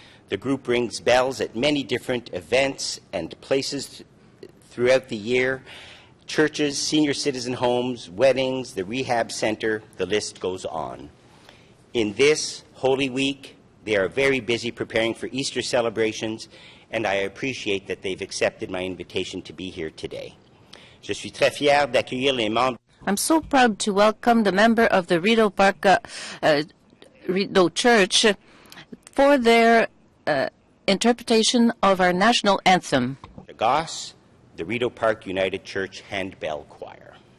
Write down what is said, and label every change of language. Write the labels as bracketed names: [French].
[English] The group rings bells at many different events and places throughout the year. Churches, senior citizen homes, weddings, the rehab center, the list goes on. In this Holy Week, they are very busy preparing for Easter celebrations, and I appreciate that they've accepted my invitation to be here today. [French] Je suis très fier d'accueillir les membres. [English] I'm so proud to welcome the member of the Rideau Park Rideau Church for their interpretation of our national anthem. The Goss, the Rideau Park United Church Handbell Choir.